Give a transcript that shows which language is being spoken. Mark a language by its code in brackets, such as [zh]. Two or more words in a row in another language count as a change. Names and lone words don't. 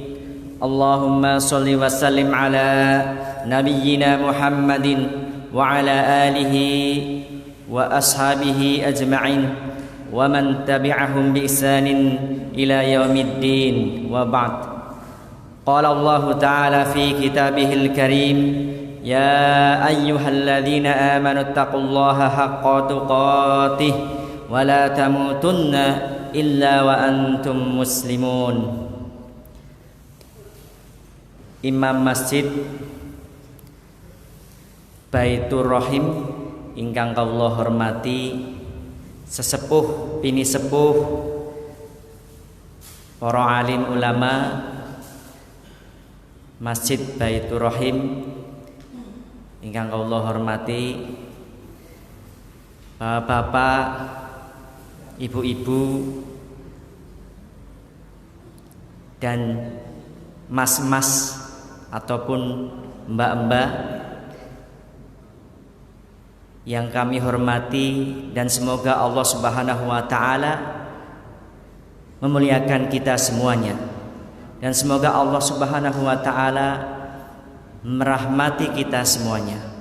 [ar] اللهم صل وسلم على نبينا محمد وعلى آله وأصحابه أجمعين ومن تبعهم بإحسان إلى يوم الدين وبعد. قال الله تعالى في كتابه الكريم يا أيها الذين آمنوا اتقوا الله حق تقاته ولا تموتن إلا وأنتم مسلمون. [jv] Imam Masjid Baitur Rahim ingkang kawula hormati, sesepuh bini sepuh, para alim ulama Masjid Baitur Rahim ingkang kawula hormati, [id] bapak, ibu-ibu, dan mas-mas ataupun mbak-mbak yang kami hormati, dan semoga [ar] الله سبحانه وتعالى [id] memuliakan kita semuanya, dan semoga [ar] الله سبحانه وتعالى [id] merahmati kita semuanya.